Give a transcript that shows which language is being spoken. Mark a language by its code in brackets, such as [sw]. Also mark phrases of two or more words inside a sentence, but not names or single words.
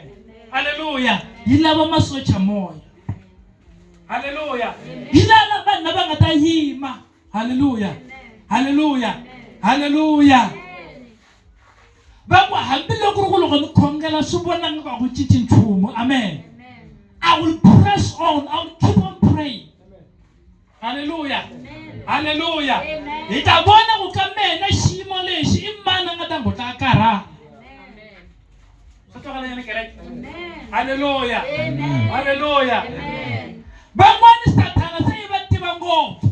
[ts] Hallelujah. Hi lava masocha moya. Hallelujah. Hi lava vanhu lava nga ta yima. Hallelujah. Hallelujah. Hallelujah. Va ku hambi loko ni khongela swi vonanga ka ku cinci nchumu. [en] Amen. I will press on. I will keep on praying. [ts] Hallelujah. Hallelujah. Hi ta vona ku ka mena xiyimo lexi i mani a nga ta ngota a karhala. Swa twakalanyana kereke. Hallelujah. Hallelujah. Van'wani Satana se i va tiva ngopfu.